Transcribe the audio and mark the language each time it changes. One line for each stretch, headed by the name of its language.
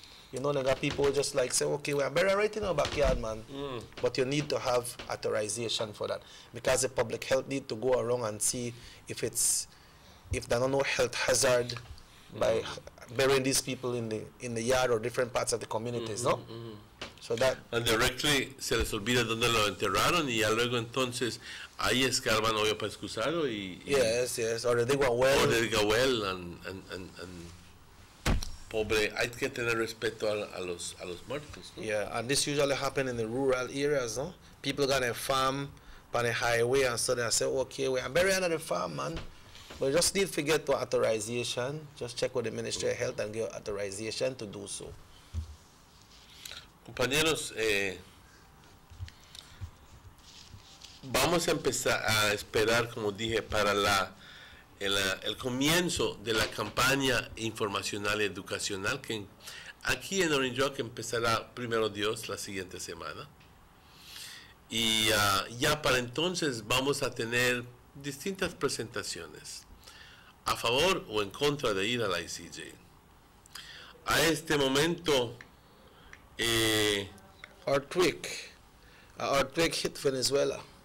English: You know, there are people who just like say, okay, we're buried right in our backyard, man. But you need to have authorization for that. Because the public health need to go around and see if there are no health hazard by burying these people in the yard or different parts of the communities, no? So that... And directly
Spanish: se les olvida dónde lo enterraron y ya luego entonces ahí escarban hoyo para excusarlo y...
English: Yes, or they dig a well. Or they dig a well and pobre, hay que tener respeto a los muertos, ¿no? Yeah, and this usually happen in the rural areas, no? People got a farm on a highway and so they say, okay, we are buried on the farm, man. But just need to get to authorization. Just check with the Ministry of Health and get authorization to do so.
Spanish: Compañeros, vamos a empezar a esperar, como dije, para el comienzo de la campaña informacional y educacional que aquí en Orange Rock empezará primero Dios la siguiente semana. Y ya para entonces vamos a tener distintas presentaciones a favor o en contra de ir a la ICJ. A este momento,
English: earthquake hit Venezuela.